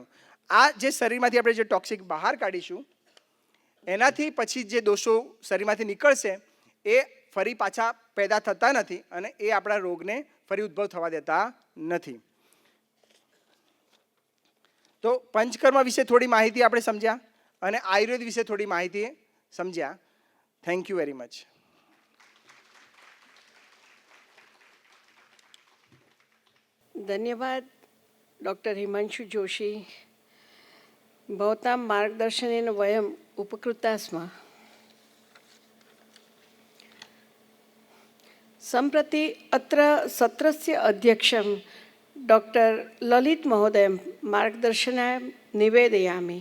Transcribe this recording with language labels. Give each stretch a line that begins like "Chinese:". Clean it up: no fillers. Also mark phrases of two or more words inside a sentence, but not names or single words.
Gujarati: આ જે શરીરમાંથી આપણે જે ટોક્સિક બહાર કાઢીશું એનાથી પછી જે દોષો શરીરમાંથી નીકળશે એ ફરી પાછા પેદા થતા નથી અને એ આપણા રોગને ફરી ઉદ્ભવ થવા દેતા નથી. તો પંચકર્મ વિશે થોડી માહિતી આપણે સમજ્યા અને આયુર્વેદ વિશે થોડી માહિતી સમજ્યા.
English: Thank you very much.
Sanskrit: धन्यवाद डॉक्टर हिमांशु जोशी. भवतां मार्गदर्शनेन वयम् उपकृताः स्मः. सम्प्रति अत्र सत्रस्य अध्यक्षं डॉक्टर ललित महोदयं मार्गदर्शनाय निवेदयामि.